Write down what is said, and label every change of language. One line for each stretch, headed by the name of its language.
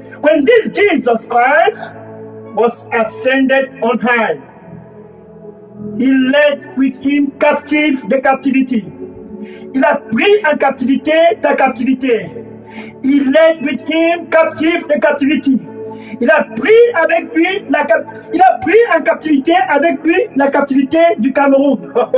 English: When this Jesus Christ was ascended on high, he led with him captive the captivity.
French: Il a pris en captivité ta captivité.
English: Il led with him captive the captivity.
French: Il a pris avec lui il a pris en captivité avec lui la captivité du Cameroun.